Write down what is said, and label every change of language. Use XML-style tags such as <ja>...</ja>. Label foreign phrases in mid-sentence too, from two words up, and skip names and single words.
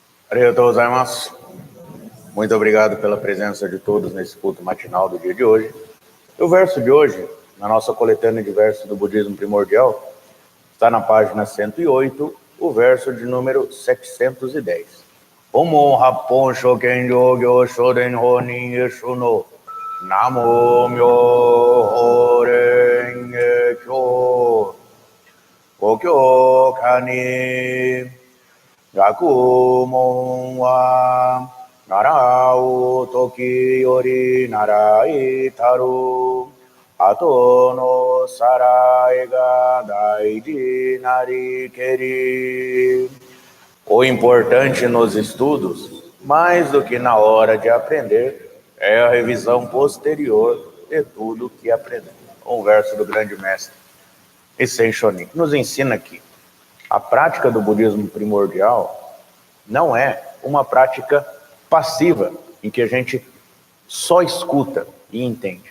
<ja>ありがとうございます.</ja> <pt>Muito obrigado pela presença de todos nesse culto matinal do dia de hoje. O verso de hoje, na nossa coletânea de versos do budismo primordial, está na página 108, o verso de número 710.</pt> <ja>オモ ハッポン ショケン ヨギョウ ショデン ホニン イェシュノ 南無妙法蓮華経 コキョウ カニ 学問は 習ふ 時より 習ひたる 後の さらひが 大事 なりけり.</ja> <pt>O importante nos estudos, mais do que na hora de aprender, é a revisão posterior de tudo que aprendemos. Um verso do grande mestre Issei Shonin nos ensina que a prática do budismo primordial não é uma prática passiva, em que a gente só escuta e entende.</pt>